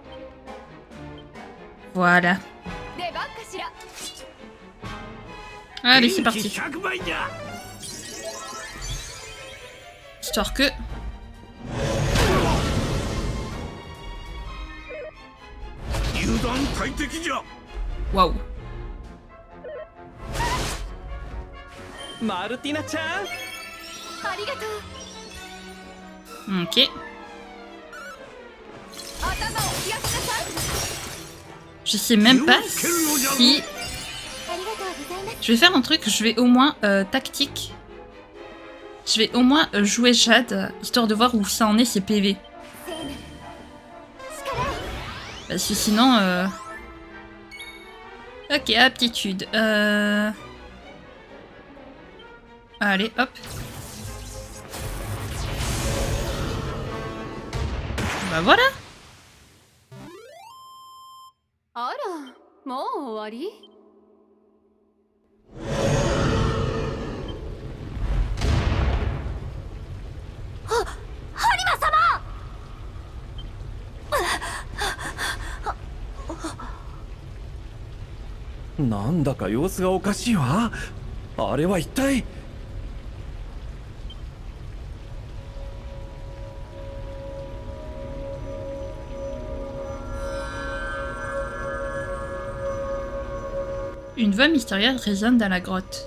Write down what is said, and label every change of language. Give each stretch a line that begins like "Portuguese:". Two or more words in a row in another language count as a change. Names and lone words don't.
French: Voilà. Allez, c'est parti. Histoire que... Waouh.
Japanese: マルティナちゃん、ありがとう。
French: Ok.
Japanese: 頭を冷やしなさい。
French: Je sais même pas si...
Japanese: ありがとうございます。
French: Je vais faire un truc, je vais au moins tactique. Je vais au moins jouer Jade, histoire de voir où ça en est ses PV. Parce que sinon... Ok, aptitude. Allez, hop. Bah voilà.
Japanese: あら、もう終わり？ハリマ様！なんだか様子がおかしいわ。あれは一体。
French: Une voix mystérieuse résonne dans la grotte.